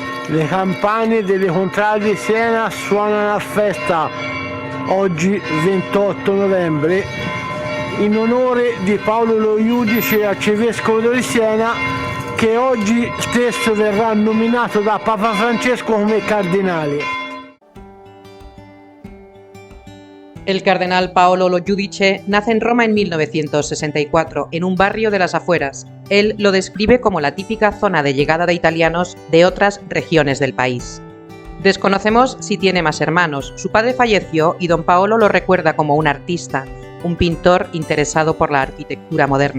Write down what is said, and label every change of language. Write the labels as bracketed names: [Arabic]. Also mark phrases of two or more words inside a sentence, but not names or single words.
[Italian] Le campane delle contrade di Siena suonano a festa oggi 28 novembre in onore di Paolo Lo Iudice, arcivescovo di Siena, che oggi stesso verrà nominato da Papa Francesco come cardinale. [Spanish] El cardenal Paolo Lo Iudice nace en Roma en 1964, en un barrio de las afueras. Él lo describe como la típica zona de llegada de italianos de otras regiones del país. Desconocemos si tiene más hermanos. Su padre falleció y don Paolo lo recuerda como un artista, un pintor interesado por la arquitectura moderna.